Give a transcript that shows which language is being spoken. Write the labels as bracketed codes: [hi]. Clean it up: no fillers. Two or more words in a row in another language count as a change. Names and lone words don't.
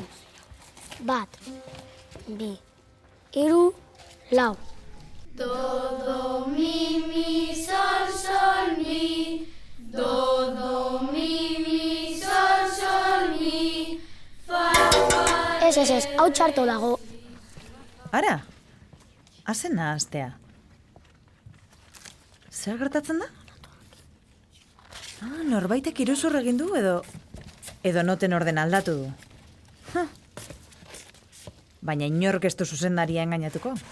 [eu] 1, 2, 3, 4. Do, do, mi, mi, sol, sol, mi. Do, do, mi, mi, sol, sol, mi. Fa, fa. Ez, hau txarto dago. Ara, hazen nahaztea. Zer gertatzen da? Norbaitek iruzur egin du edo noten orden aldatu du. Baina inork ez du zuzendaria engainatuko.